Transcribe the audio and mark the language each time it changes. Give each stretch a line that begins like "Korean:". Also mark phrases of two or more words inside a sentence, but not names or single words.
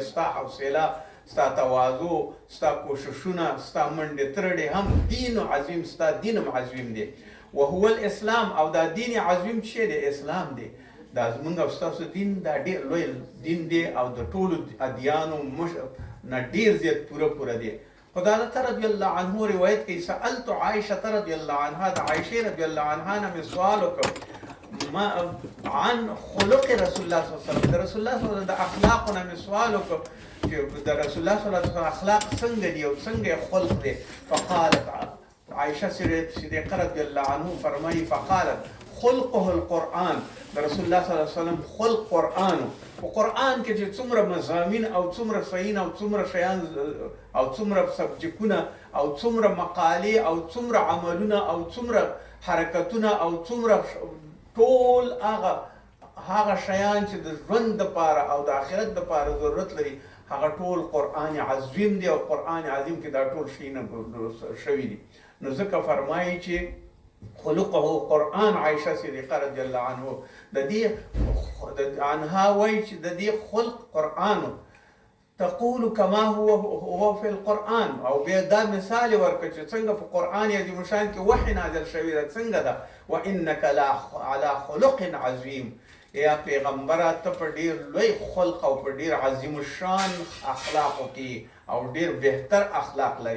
Pashto: ستا حوصله، ستا تواضع، ستا کوششونه، ستا منډې ترړې هم دین عظیم، ستا دین هم عظیم دی.
Arabic: وهو الاسلام،
Pashto: او دا دین عظیم چې دی اسلام دی. دا زمونږ او ستاسو دین دا ډېر لوی دین دی او د ټولو ادیانو نه ډیر زیات پوره دی. قتادة
Arabic: رضی الله عنه
Pashto: روایت کوي:
Arabic: سألت عائشة رضی الله عنها،
Pashto: د عائشې
Arabic: رضی الله عنها
Pashto: نه مې سوال وکړ
Arabic: عن خلق رسول الله صلی الله علیه وسلم،
Pashto: د
Arabic: رسول الله صلی الله علیه وسلم
Pashto: د اخلاقو نه مې سوال وکړ چې د
Arabic: رسول الله صلی الله علیه وسلم
Pashto: اخلاق څنګه دي او څنګه خلق دی.
Arabic: فقالت عائشة صدیقه رضی الله عنه فرمایي: فقالت خلقه القرآن.
Pashto: د
Arabic: رسول الله صلی الله علیه وسلم
Pashto: خلق قرآن. په قرآن کې چې څومره مضامین او څومره صحیح او څومره شیان او څومره سبجکونه او څومره مقالې او څومره عملونه او څومره حرکتونه او څومره ټول هغه هغه شیان چې د ژوند دپاره او د آخرت دپاره ضرورت لري هغه ټول قرآن عظیم دی او قرآن عظیم کې دا ټول شیونه شوي دي. نو ځکه فرمایي چې
Arabic: خلقه قرآن.
Pashto: عائشه صدیقه
Arabic: رضی الله عنها
Pashto: وایي چې د دې خلق قرآن
Arabic: تقول کما هو فی القرآن.
Pashto: او بیا دا مثال ورکړه چې څنګه په قرآن عظیم شان کې وحی نازل شوی ده څنګه ده.
Arabic: وانک لعلی خلق عظیم.
Pashto: یا پیغمبره ته په ډیر لوی خلق او په ډیر عظیم الشان اخلاقو کې او ډیر بهتر اخلاق لري.